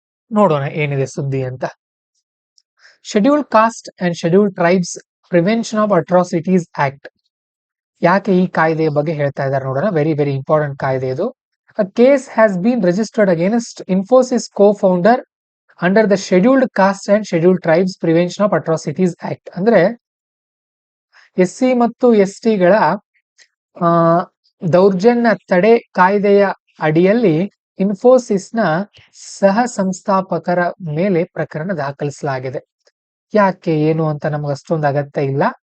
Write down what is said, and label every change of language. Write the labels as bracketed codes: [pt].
[kn] ನೋಡೋಣ ಏನಿದೆ ಸುದ್ದಿ ಅಂತ. Scheduled cost and scheduled tribes prevention of atrocities act. ಯಾಕೆ ಈ ಕಾಯ್ದೆಯ ಬಗ್ಗೆ ಹೇಳ್ತಾ ಇದ್ದಾರೆ ನೋಡೋಣ. ವೆರಿ ವೆರಿ ಇಂಪಾರ್ಟೆಂಟ್ ಕಾಯ್ದೆ ಇದು. [en] A case has been registered against Infosys co-founder under the Scheduled Caste and Scheduled Tribes Prevention of Atrocities Act. [kn] ಅಂದ್ರೆ SC ಮತ್ತು ST ಗಳ ದೌರ್ಜನ್ಯ ತಡೆ ಕಾಯ್ದೆಯ ಅಡಿಯಲ್ಲಿ ಇನ್ಫೋಸಿಸ್ ನ ಸಹ ಸಂಸ್ಥಾಪಕರ ಮೇಲೆ ಪ್ರಕರಣ ದಾಖಲಿಸಲಾಗಿದೆ. ಯಾಕೆ ಏನು ಅಂತ ನಮ್ಗೆ ಅಷ್ಟೊಂದು ಅಗತ್ಯ ಇಲ್ಲ.